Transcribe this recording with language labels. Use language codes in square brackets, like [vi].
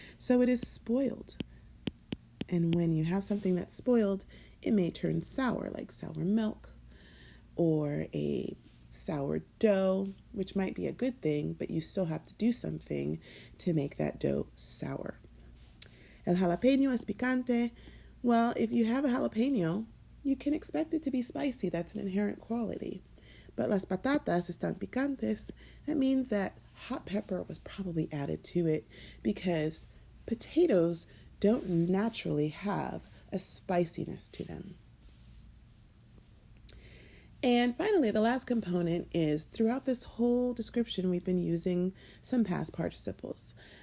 [en] So it is spoiled. And when you have something that's spoiled, it may turn sour, like sour milk or a sour dough, which might be a good thing, but you still have to do something to make that dough sour. [es] El jalapeño es picante. [en] Well, if you have a jalapeno, you can expect it to be spicy. That's an inherent quality. But [es] las patatas están picantes. [en] That means that hot pepper was probably added to it because potatoes don't naturally have a spiciness to them. And finally, the last component is throughout this whole description, we've been using some past participles.